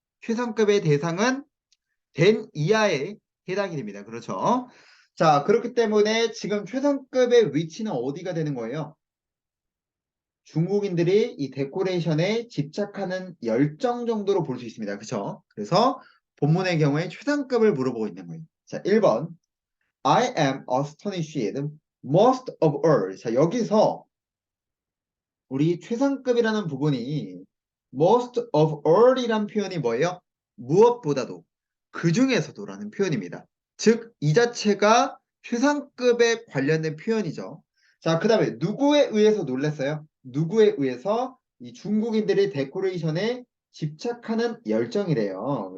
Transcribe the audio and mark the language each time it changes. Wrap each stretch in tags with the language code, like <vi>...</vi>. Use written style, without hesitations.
<ko>최상급의 대상은 된 이하에 해당이 됩니다. 그렇죠? 자, 그렇기 때문에 지금 최상급의 위치는 어디가 되는 거예요? 중국인들이 이 데코레이션에 집착하는 열정 정도로 볼 수 있습니다. 그렇죠? 그래서 본문의 경우에 최상급을 물어보고 있는 거예요. 자, 1번.</ko> <en>I am astonished most of all.</en> <ko>자, 여기서 우리 최상급이라는 부분이</ko> <en>most of all</en> <ko>이란 표현이 뭐예요? 무엇보다도 그 중에서도라는 표현입니다. 즉, 이 자체가 최상급에 관련된 표현이죠. 자, 그 다음에 누구에 의해서 놀랐어요? 누구에 의해서 이 중국인들의 데코레이션에 집착하는 열정이래요.</ko>